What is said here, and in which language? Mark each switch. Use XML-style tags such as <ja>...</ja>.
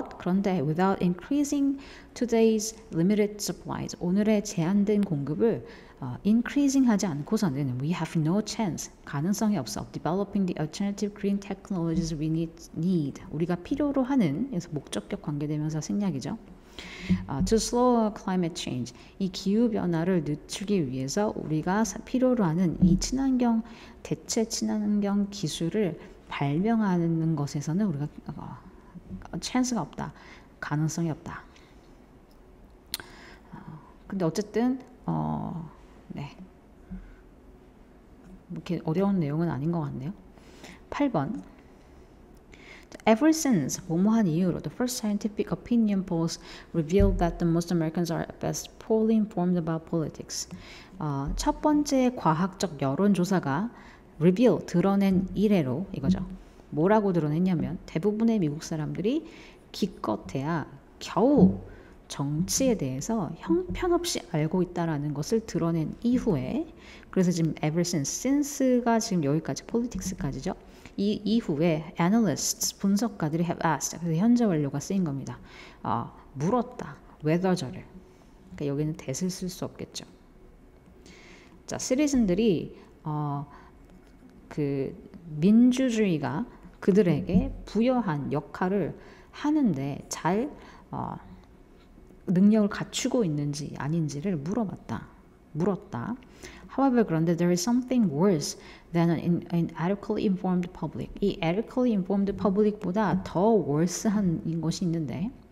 <ko>그런데</ko> <en>without increasing today's limited supplies,</en> <ko>오늘의 제한된 공급을</ko> <en>increasing</en> <ko>하지 않고서는</ko> <en>we have no chance,</en> <ko>가능성이 없어.</ko> <en>developing the alternative green technologies we need.</en> <ko>우리가 필요로 하는, 그래서 목적격 관계대명사 생략이죠.</ko> <en>To slow climate change,</en> <ko>이 기후 변화를 늦추기 위해서 우리가 필요로 하는 이 대체 친환경 기술을 발명하는 것에서는 우리가 찬스가 없다. 가능성이 없다. 근데 어쨌든 네. 이렇게 어려운 내용은 아닌 것 같네요. 8번.</ko> <en>Ever since,</en> <ko>뭐뭐한 이후로,</ko> <en>the first scientific opinion polls revealed that the most Americans are at best poorly informed about politics.</en> <ko>첫 번째 과학적 여론조사가 reveal, 드러낸 이래로 이거죠. 뭐라고 드러냈냐면 대부분의 미국 사람들이 기껏해야 겨우 정치에 대해서 형편없이 알고 있다라는 것을 드러낸 이후에, 그래서 지금 ever since가 지금 여기까지 politics까지죠. 이 이후에 analysts, 분석가들이</ko> <en>have asked,</en> <ko>그래서 현재 완료가 쓰인 겁니다. 물었다. whether저를. 그러니까 여기는 that을 쓸 수 없겠죠. 자, citizen들이 그 민주주의가 그들에게 부여한 역할을 하는데 잘 능력을 갖추고 있는지 아닌지를 물었다.</ko> <en>However,</en> <ko>그런데</ko> <en>there is something worse than an inadequately informed public. 이 adequately informed public보다 더 worse</en> <ko>한 것이 있는데</ko>